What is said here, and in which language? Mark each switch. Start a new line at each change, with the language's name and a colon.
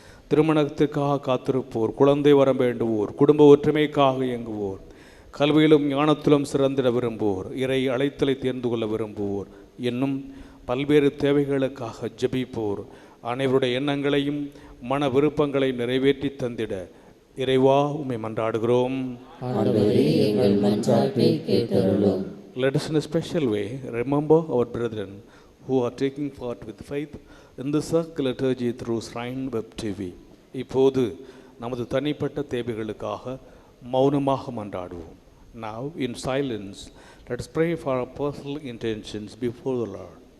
Tamil: திருமணத்திற்காக காத்திருப்போர், குழந்தை வரம் வேண்டுவோர், குடும்ப ஒற்றுமைக்காக இயங்குவோர், கல்வியிலும் ஞானத்திலும் சிறந்திட விரும்புவோர், இறை அழைத்தலை தேர்ந்து கொள்ள விரும்புவோர் என்னும் பல்வேறு தேவைகளுக்காக ஜெபிப்போர் அனைவருடைய எண்ணங்களையும் மன விருப்பங்களையும் நிறைவேற்றி தந்திட இறைவா உம்மை மன்றாடுகிறோம். ஆண்டவரே, எங்கள் மன்றாட்டை கேட்டருளும்.
English: Let us in a special way remember our brethren who are taking part with faith in the circle liturgy through Shrine Web TV.
Tamil: இப்போது நமது தனிப்பட்ட தேவைகளுக்காக மௌனமாக மன்றாடுவோம்.
English: Now in silence let us pray for our personal intentions before the Lord.